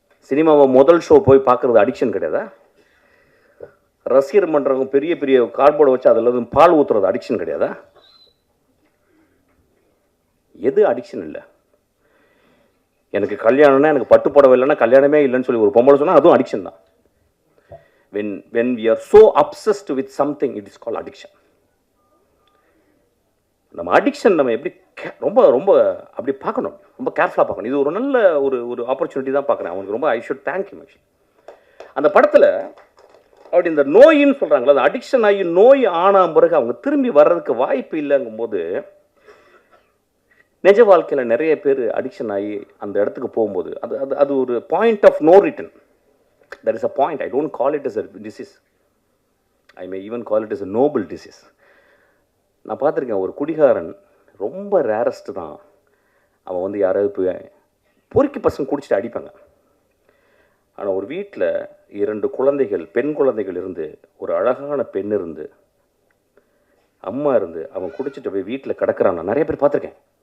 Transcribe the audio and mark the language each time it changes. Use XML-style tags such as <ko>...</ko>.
<ta>சினிமாவை முதல் ஷோ போய் பார்க்குறது அடிக்ஷன் கிடையாதா? ரசிகர் மன்றவங்க பெரிய பெரிய கார்ட்போர்டை வச்சு அதில் பால் ஊற்றுறது அடிக்ஷன் கிடையாதா? எது அடிக்ஷன் இல்லை? எனக்கு கல்யாணம்னா, எனக்கு பட்டு புடவை இல்லைன்னா கல்யாணமே இல்லைன்னு சொல்லி ஒரு பொம்பளை சொன்னால் அதுவும் அடிக்ஷன் தான்.</ta> <en>when we are so obsessed with something, it is called addiction.</en> <ta>நம்ம அடிக்ஷன் நம்ம எப்படி ரொம்ப ரொம்ப அப்படி பார்க்கணும், ரொம்ப கேர்ஃபுல்லாக பார்க்கணும். இது ஒரு நல்ல ஒரு ஆப்பர்ச்சுனிட்டி தான் பார்க்குறேன். அவனுக்கு ரொம்ப</ta> <en>I should thank you.</en> <ta>அந்த படத்தில் அப்படி இந்த நோயின்னு சொல்கிறாங்களா, அந்த அடிக்ஷன் ஆகி நோய் ஆன பிறகு அவங்க திரும்பி வர்றதுக்கு வாய்ப்பு இல்லைங்கும் போது, நிஜ வாழ்க்கையில் நிறைய பேர் அடிக்ஷன் ஆகி அந்த இடத்துக்கு போகும்போது அது அது அது ஒரு</ta> <en>Point of no return. There is a point. I don't call it as a disease. I may even call it as a noble disease.</en> <ta>நான் பார்த்துருக்கேன், ஒரு குடிகாரன் ரொம்ப ரேரஸ்ட்டு தான். அவன் வந்து யாராவது போய் பொறுக்கி பசங்க குடிச்சிட்டு அடிப்பாங்க. ஆனால் ஒரு வீட்டில் 2 குழந்தைகள், பெண் குழந்தைகள் இருந்து, ஒரு அழகான பெண் இருந்து, அம்மா இருந்து, அவன் குடிச்சிட்டு போய் வீட்டில் கிடக்கிறான். நான் நிறைய பேர் பார்த்துருக்கேன்.</ta>